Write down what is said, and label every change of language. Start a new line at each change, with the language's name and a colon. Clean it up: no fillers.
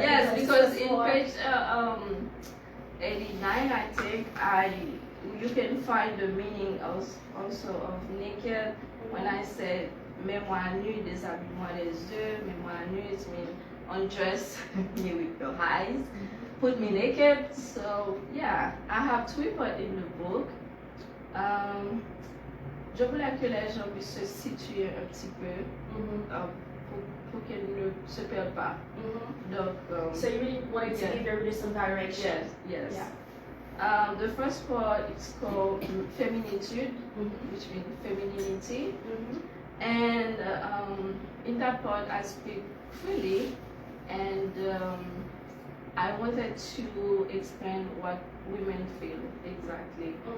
English: Yes, because in page 89, I think you can find the meaning also of naked. When I said
French: mémoire nue, déshabille-moi les yeux, mémoire nue,
English: it means undress me with your eyes, put me naked. So yeah, I have three parts in the book.
French: Je voulais que les gens puissent se situer un petit peu pour qu'ils ne se perdent pas. Donc,
English: so you really wanted to give your readers some direction. Yes. Yeah. The first part is called Feminitude, which means femininity. And in that part, I speak freely, and I wanted to explain what women feel exactly.